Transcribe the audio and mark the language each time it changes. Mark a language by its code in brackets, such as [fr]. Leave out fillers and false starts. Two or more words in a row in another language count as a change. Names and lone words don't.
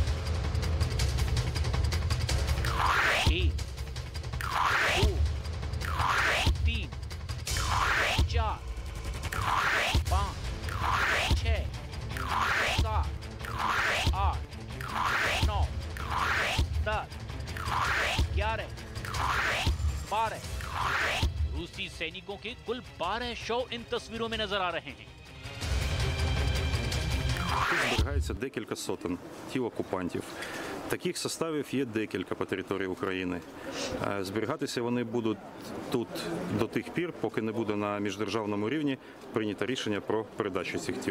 [hi] 1, 2, 3, 4, 5, 6, 7, 8, 9, 10, 11, 12। रूसी सैनिकों के कुल 12 शव इन तस्वीरों में नजर आ रहे हैं। [uk] Тут зберігається декілька сотень тіл окупантів. Таких составів є декілька по території України. Зберігатися вони будуть тут до тих пір, поки не буде на міждержавному рівні прийнято рішення про передачу цих тіл.